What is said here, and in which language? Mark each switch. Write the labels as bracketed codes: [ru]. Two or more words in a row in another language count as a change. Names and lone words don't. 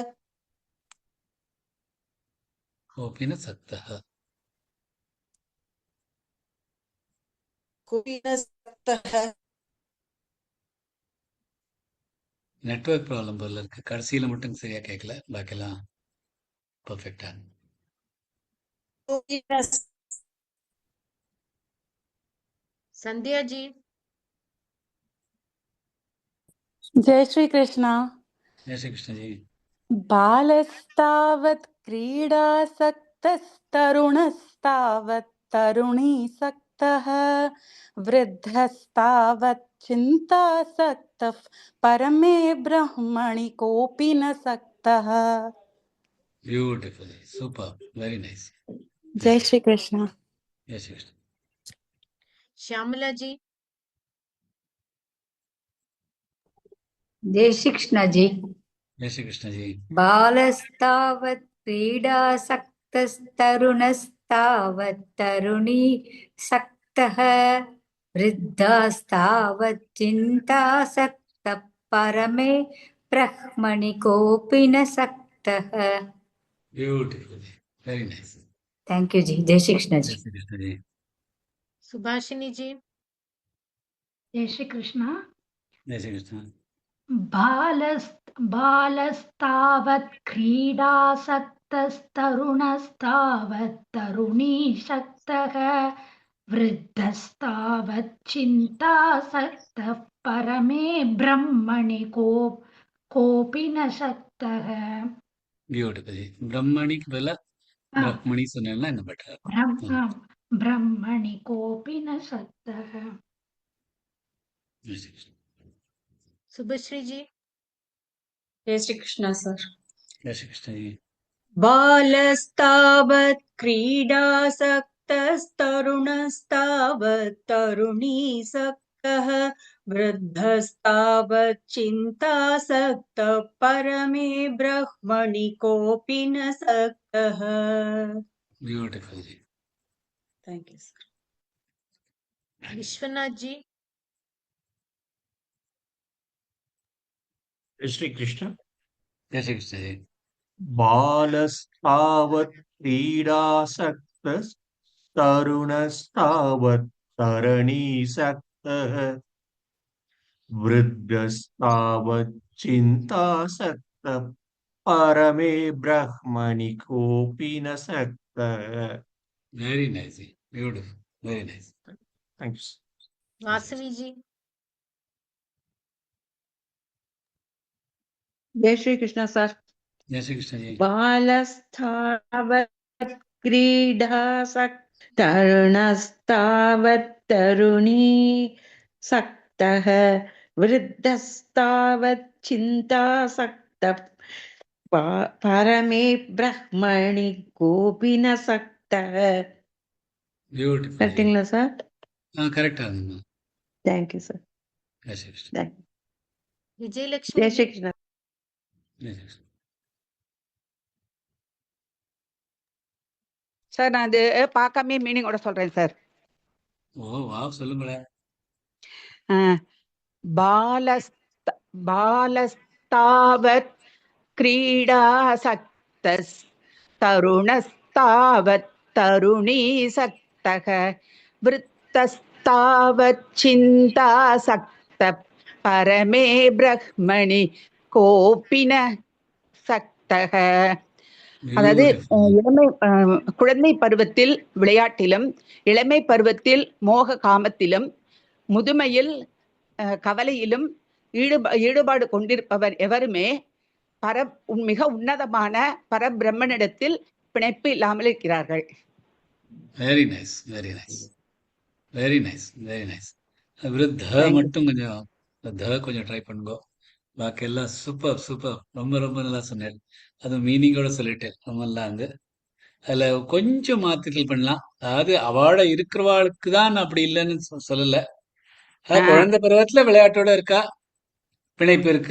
[sa] कोऽपि न सक्तः. कोऽपि न सक्तः. [en] network problem [ta] போல இருக்கு. கடைசியில மட்டும் சரியா கேட்கல. பாக்கியெல்லாம் பர்ஃபெக்டா. [sa] कोऽपि न [hi] संध्या जी जय श्री कृष्णा। जय श्री कृष्ण जी. [sa] बालस्तावत् क्रीडासक्तस्तरुणस्तावत् तरुणीसक्तः तरुणस्तावच्चिन्तासक्तः वृद्धस्तावत् चिन्तासक्तः परमे ब्रह्मणि कोऽपि न सक्तः. [en] Beautiful. Super. Very nice. [hi] जय श्री कृष्ण. [en] Yes, yes. [hi] श्यामला जी. जय श्री कृष्ण जी. जय श्री कृष्ण जी. [sa] बालस्तावत् क्रीडासक्तस्तरुणस्तावत् तरुणी सक्तः वृद्धास्तावत् चिन्तासक्तः परमे ब्रह्मणि कोऽपि न सक्तः. [en] Beautiful. Very nice. thank you [hi] जी. जय श्री कृष्ण जय जी. श्री कृष्ण जी. सुभाषिनी जी. जय श्री कृष्ण. जय श्री कृष्ण. [sa] बालस्तावत् क्रीडासक्तस्तरुणस्तावत् तरुणीशक्तः वृद्धस्तावत् चिन्तासक्तः परमे ब्रह्मणि कोऽपि न शक्तः. [hi] Beautiful. ब्रह्मणि के बदला ब्रह्मणि [ta] சொன்னேன்னா இன்னும் better இருக்கும். [sa] ब्रह्मणि कोऽपि न शक्तः. [hi] जय श्री कृष्ण. सुभश्री जी. जय श्री कृष्ण सर. जय श्री कृष्ण जी. [sa] बालस्तावत् क्रीडासक्तस्तरुणस्तावत् तरुणीसक्तः वृद्धस्तावत् चिन्तासक्तः परमे ब्रह्मणि कोऽपि न सक्तः. [en] Beautiful जी. thank you sir. [hi] विश्वनाथ जी. जय श्री कृष्ण. जय श्री कृष्ण जी. [sa] बालस्तावत् क्रीडासक्तस्तरुणस्तावत् तरणीसक्तः वृद्धस्तावत् चिन्तासक्तः परमे ब्रह्मणि कोऽपि न सक्तः. [en] Very nice जी. Beautiful. Very nice. Thanks. [hi] वासवी जी. जय श्री कृष्ण सर. जय श्री कृष्ण जी. [sa] बालस्तावत् क्रीडासक्तः तरुणस्तावत् तरुणीसक्तः वृद्धस्तावत् चिन्तासक्तः परमे ब्रह्मणि कोऽपि न सक्तः. [en] Beautiful जी. [ta] கரெக்டுங்களா சார்? கரெக்டா இருந்தது. [en] thank you sir. [hi] जय श्री कृष्ण. विजयलक्ष्मी ஜெய் जी. श्री कृष्णा. जय श्री कृष्ण. [ta] சார் நான் அது பார்க்காம மீனிங்கோட சொல்றேன் சார். ஓ வாவ் சொல்லுங்களேன். [sa] बालस्तावत् क्रीडासक्तस् तरुणस्तावत् तरुणीसक्तः वृत्तस्तावत् चिन्तासक्तः परमे ब्रह्मणि कोऽपि न सक्तः. [ta] அதாவது இளமை குழந்தை பருவத்தில் விளையாட்டிலும் இளமை பருவத்தில் மோக காமத்திலும் முதுமையில் கவலையிலும் ஈடுபாடு கொண்டிருப்பவர் எவருமே மிக உன்னதமான பரபிரம்மனிடத்தில் பிணைப்பு இல்லாமல் இருக்கிறார்கள். [en] very nice, very nice, very nice, very nice. [ta] விருத்த மட்டும் கொஞ்சம் ட்ரை பண்ணுங்க. பாக்கி எல்லாம் சூப்பர் சூப்பர், ரொம்ப ரொம்ப நல்லா சொன்னேன். அது மீனிங்கோட சொல்லிட்டேன். ரொம்ப நல்லா இருந்து அதுல கொஞ்சம் மாத்திகள் பண்ணலாம். அதாவது அவாட இருக்கிறவாளுக்கு தான் அப்படி இல்லைன்னு சொல்லல. குழந்தை பருவத்துல விளையாட்டோட இருக்கா, பிணைப்பு இருக்கு.